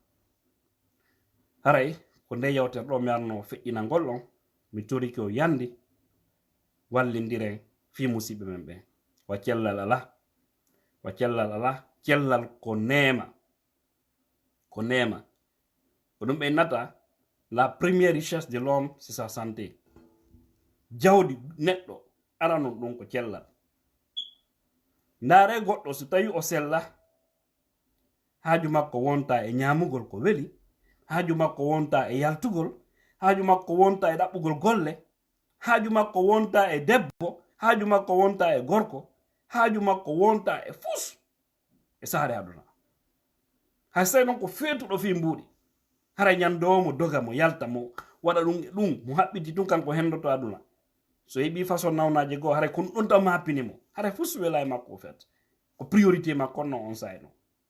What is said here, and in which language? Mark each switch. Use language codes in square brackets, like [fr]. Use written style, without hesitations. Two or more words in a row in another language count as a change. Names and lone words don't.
[ff] haray ko nde yewtere ɗo mi arno feƴƴinangol on mi toriki o yandi wallindiren fi musidɓe men ɓen wa cellal ala cellal ko neema ko ɗum ɓe nata [fr] la première richesse de l'homme c'est sa santé [ff] jawdi neɗɗo aranon ɗum ko cellal ndaare goɗɗo so tawi o sella haaju makko wonta e ñamugol ko weli haaju makko wonta e yaltugol haaju makko wonta e ɗaɓɓugol golle haaju makko wonta e debbo haaju makko wonta e gorko haaju makko wonta e fus e saare aduna hay so tawi noon ko feetuɗo fi mbuuɗi hara ñandowo mo doga mo yalta mo waɗa ɗum e ɗum mo haɓɓiti tun kanko hendoto aduna so heɓi façon nawnaje goo haray kono ɗon tam happini mo haray fus wela e makko o fet ko priorité makko no on sayi noon